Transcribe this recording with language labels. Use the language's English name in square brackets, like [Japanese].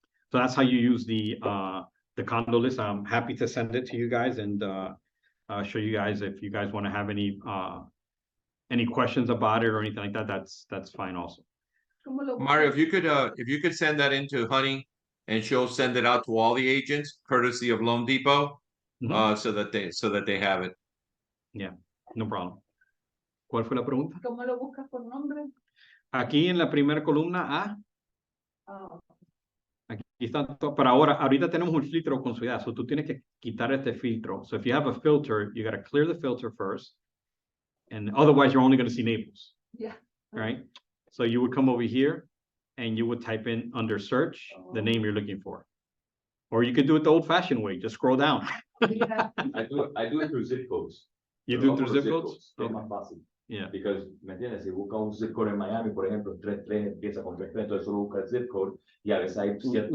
[English] So that's how you use the condo list. I'm happy to send it to you guys and show you guys if you guys want to have any questions about it or anything like that. That's fine also. Mario, if you could send that into Honey and she'll send it out to all the agents courtesy of Loan Depot, so that they have it. Yeah, no problem. [Spanish] ¿Cuál fue la pregunta? ¿Cómo lo buscas por nombre? Aquí en la primera columna A. Ah. Aquí está todo. Pero ahorita tenemos un filtro con ciudad. So tú tienes que quitar este filtro. [English] So if you have a filter, you got to clear the filter first. And otherwise, you're only going to see Naples. Yeah. Right? So you would come over here and you would type in under search the name you're looking for. Or you could do it the old-fashioned way. Just scroll down. Yeah. I do it through zip codes. You do it through zip codes? [Spanish] Es más fácil. [English] Yeah. [Spanish] Because, ¿me entiendes? Si busca un zip code en Miami, por ejemplo, 33 empieza con 33, entonces solo busca el zip code y a veces hay cierto...